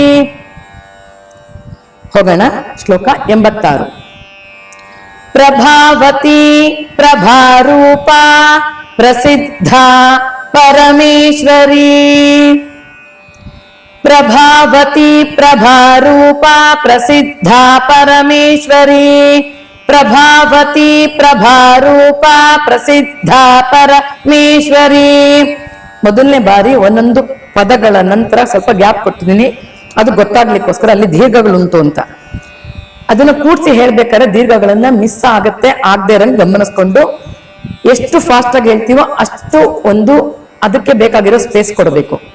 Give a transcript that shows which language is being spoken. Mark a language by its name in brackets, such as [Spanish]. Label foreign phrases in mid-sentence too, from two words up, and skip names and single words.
[Kannada] ಹೋಗೋಣ ಶ್ಲೋಕ [Sanskrit] 86 प्रभावती प्रभारूपा प्रसिद्धा परमेश्वरी प्रभावती प्रभारूपा प्रसिद्धा परमेश्वरी प्रभावती प्रभारूपा प्रसिद्धा परमेश्वरी [Kannada] ಮೊದಲನೇ ಬಾರಿ ಒಂದೊಂದು ಪದಗಳ ನಂತರ ಸ್ವಲ್ಪ ಗ್ಯಾಪ್ ಕೊಟ್ಟಿದ್ದೀನಿ ಅದು ಗೊತ್ತಾಗ್ಲಿಕ್ಕೋಸ್ಕರ ಅಲ್ಲಿ ದೀರ್ಘಗಳುಂಟು ಅಂತ ಅದನ್ನ ಕೂಡಿಸಿ ಹೇಳ್ಬೇಕಾದ್ರೆ ದೀರ್ಘಗಳನ್ನ ಮಿಸ್ ಆಗತ್ತೆ ಆಗದೆ ಇರಂಗ್ ಗಮನಿಸ್ಕೊಂಡು ಎಷ್ಟು ಫಾಸ್ಟ್ ಆಗಿ ಹೇಳ್ತೀವೋ ಅಷ್ಟು ಒಂದು ಅದಕ್ಕೆ ಬೇಕಾಗಿರೋ ಸ್ಪೇಸ್ ಕೊಡಬೇಕು